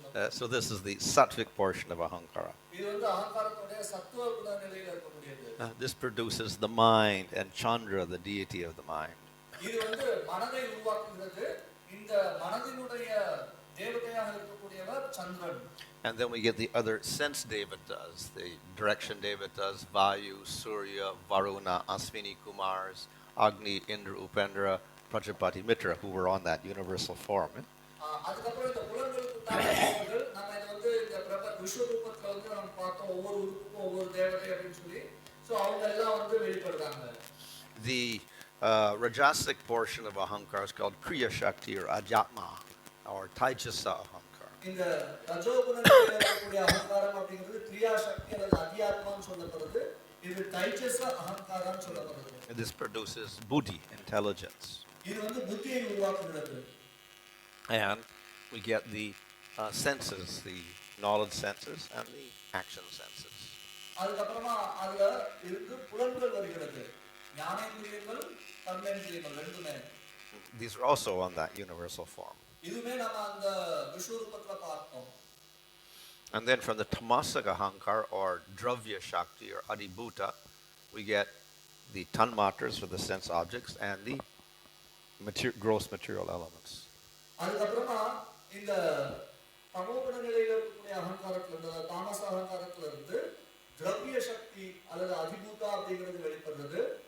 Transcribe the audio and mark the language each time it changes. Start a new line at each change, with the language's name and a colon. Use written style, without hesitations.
English: So this is the sattvic portion of Ahankara.
Tamil: இது வந்து அகங்காரத்தோட சத்துவ குண நிலையில இருக்கக்கூடியது.
English: This produces the mind and Chandra, the deity of the mind.
Tamil: இது வந்து மனதை உருவாக்குகிறது. இந்த மனதினுடைய தேவதையாக இருக்கக்கூடியவர் சந்திரன்.
English: And then we get the other sense devatas, the direction devatas, Vayu, Surya, Varuna, Aswini Kumars, Agni, Indra, Upendra, Prajapati, Mitra, who were on that universal form.
Tamil: அதுக்கப்புறம் இந்த புலன்களுக்கு தாக்கங்கள் நம்ம இத வந்து இந்த விஸ்வரூபத்துல வந்து நம்ம பார்த்தோம், ஒவ்வொரு உறுப்புக்கும் ஒவ்வொரு தேவதை அப்படின்னு சொல்லி. சோ அவங்க எல்லாம் வந்து வெளிப்படுறாங்க.
English: The rajasic portion of Ahankara is called Kriya Shakti or Adhyatma or Taijasa Ahankara.
Tamil: இந்த ரஜோகுண நிலையில இருக்கக்கூடிய அகங்காரம் அப்படிங்கிறது கிரியா சக்தி அல்லது அத்தியாத்மான்னு சொல்லப்படுது. இது தைஜச அகங்காரம்னு சொல்லப்படுது.
English: And this produces buddhi, intelligence.
Tamil: இது வந்து புத்தியை உருவாக்குகிறது.
English: And we get the senses, the knowledge senses and the action senses.
Tamil: அதுக்கப்புறமா அதுல இருந்து புலன்கள் வருகிறது. ஞானேந்திரியங்கள், கர்மேந்திரியங்கள் ரெண்டுமே.
English: These are also on that universal form.
Tamil: இதுமே நம்ம அந்த விஸ்வரூபத்துல பார்த்தோம்.
English: And then from the tamasic ahankar or dravya shakti or adibhuta, we get the tanmatras for the sense objects and the gross material elements.
Tamil: அதுக்கப்புறமா இந்த தமோகுண நிலையில இருக்கக்கூடிய அகங்காரத்துல இருந்து, தாமச அகங்காரத்துல இருந்து திரவிய சக்தி அல்லது அதிபூதா அப்படிங்கிறது வெளிப்படுறது.